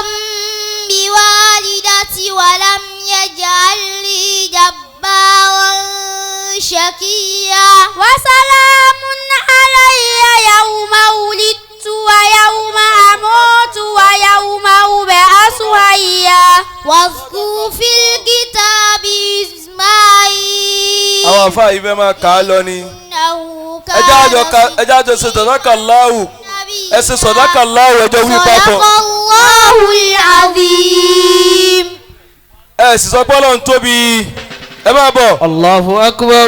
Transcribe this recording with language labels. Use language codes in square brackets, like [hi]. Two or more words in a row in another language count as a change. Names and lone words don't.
[ar] بوالدتي ولم يجعلني جبارا شقيا وسلام علي يوم ولدت ويوم أموت ويوم أبعث حيا واذكر في الكتاب إسماعيل. [yo] àwọn àfáà yìí fẹ́ máa kà á lọ ni. ẹjẹ́ àjọ ṣe sọ̀dákàláhù ẹ ṣe sọ̀dákàláhù ẹjọ́ wí papọ̀. [ar] صدق الله العظيم. [yo] ẹ sì sọ pé Ọlọ́run tóbi ẹ máa bọ̀. [ar] الله أكبر.